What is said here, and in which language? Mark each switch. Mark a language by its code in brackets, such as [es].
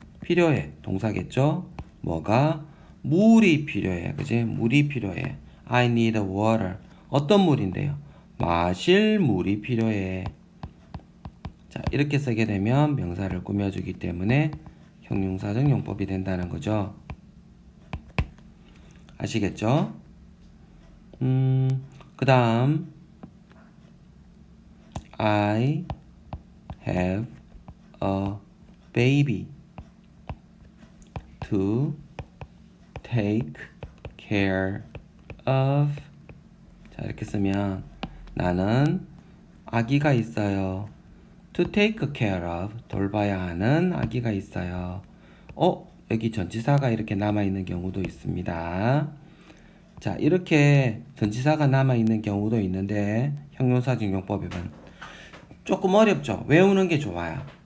[ko] 필요해. 동사겠죠? 뭐가? 물이 필요해. 그지? 물이 필요해. [en] I need water. [ko] 어떤 물인데요? 마실 물이 필요해. 자, 이렇게 쓰게 되면 명사를 꾸며주기 때문에 형용사적 용법이 된다는 거죠. 아시겠죠? 그 다음 [en] I have a baby to take care of. [ko] 자, 이렇게 쓰면 나는 아기가 있어요. [en] to take care of, [ko] 돌봐야 하는 아기가 있어요. 여기 전치사가 이렇게 남아있는 경우도 있습니다. 자, 이렇게 전치사가 남아있는 경우도 있는데 형용사적 용법에는 조금 어렵죠. 외우는 게 좋아요.